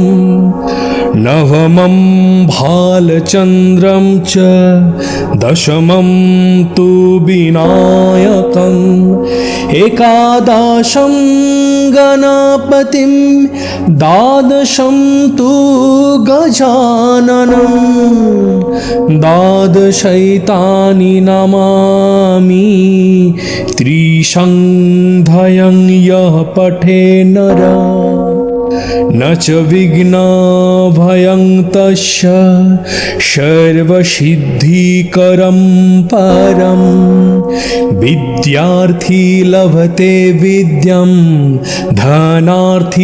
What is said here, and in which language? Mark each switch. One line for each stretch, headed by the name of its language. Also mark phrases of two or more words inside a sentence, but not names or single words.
Sanskrit: নবমং ভালচন্দ্রম চ দশমং তু বিনায়কং একাদশং গণপতিম দ্বাদশং তু গজাননম দ্বাদশৈতানি নমামি ত্রিসংধ্যয়ং ইয়ঃ পঠে নরঃ न च विघ्नभयं तस्य सर्वसिद्धिकरं परं विद्यार्थी लभते विद्यां धनार्थी